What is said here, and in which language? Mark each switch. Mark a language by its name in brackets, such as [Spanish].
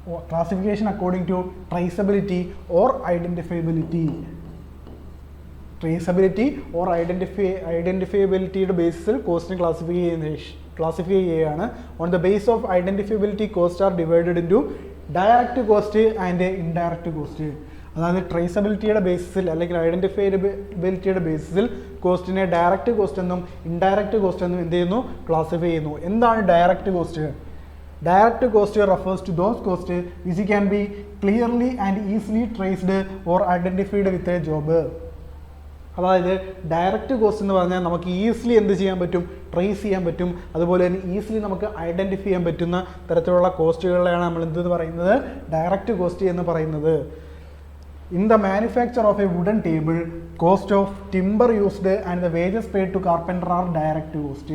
[English] classification according to traceability or identifiability. [Malayalam] Traceability or ഐഡൻറ്റിഫയബിലിറ്റിയുടെ Basil കോസ്റ്റിനെ classify ചെയ്യുകയാണ്. [English] On the base of identifiability cost are divided into direct cost and indirect cost. [Malayalam] അതായത് ട്രേസബിലിറ്റിയുടെ ബേസിസിൽ അല്ലെങ്കിൽ ഐഡൻറ്റിഫയബിലിറ്റിയുടെ ബേസിസിൽ കോസ്റ്റിനെ direct cost എന്നും indirect cost എന്നും എന്ത് ചെയ്യുന്നു? Classify ചെയ്യുന്നു. എന്താണ് direct cost? [English] Direct cost refers to those costs which can be clearly and easily traced or identified with a job. [Malayalam] അതായത് direct cost എന്ന് പറഞ്ഞാൽ നമുക്ക് ഈസിലി എന്ത് ചെയ്യാൻ പറ്റും? ട്രേസ് ചെയ്യാൻ പറ്റും. അതുപോലെ തന്നെ ഈസിലി നമുക്ക് ഐഡൻറ്റിഫൈ ചെയ്യാൻ പറ്റുന്ന തരത്തിലുള്ള കോസ്റ്റുകളെയാണ് നമ്മൾ എന്തെന്ന് പറയുന്നത്? [English] direct cost [Malayalam] എന്ന് പറയുന്നത്. [English] In the manufacture of a wooden table, cost of timber used and the wages paid to carpenter are direct cost.